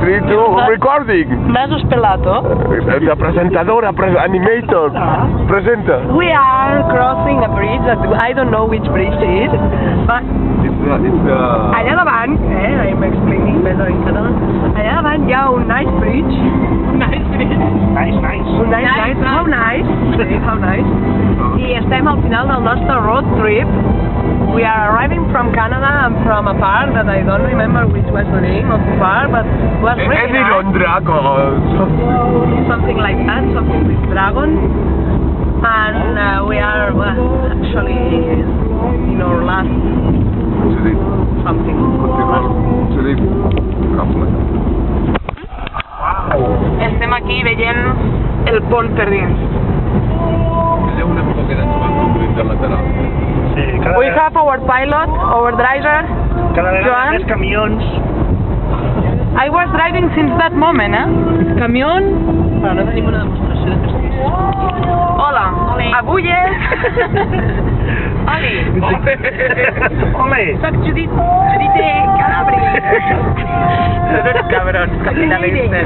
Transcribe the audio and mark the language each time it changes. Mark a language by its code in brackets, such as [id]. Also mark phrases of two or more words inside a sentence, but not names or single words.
[en] 3, 2, recording. [ca] M'has pelato. La presentadora, animator, presenta. [en] We are crossing a bridge that I don't know which bridge it is, but [ca] allà davant, [en] I'm explaining better in català, [ca] allà davant hi ha un [en] nice bridge. Nice bridge. Nice. How nice. Sí, how nice. [ca] I estem al final del nostre [en] road trip. We are arriving from Canada and from a park that I don't remember which was the name of the park, but it was really nice. On dragons. Something like that, something with dragons. And we are actually in our last something. [ca] Estem aquí veient el pont per dins. [en] We have our pilot, our driver, [ca] Cada vegada Joan. més camions. [en] I was driving since that moment, Camión. [ca] Però no tenim una demostració de prestigi. Hola, avui és... Oli. Ole! Soc Judit Calabri. Tots cabrons, capitalistes.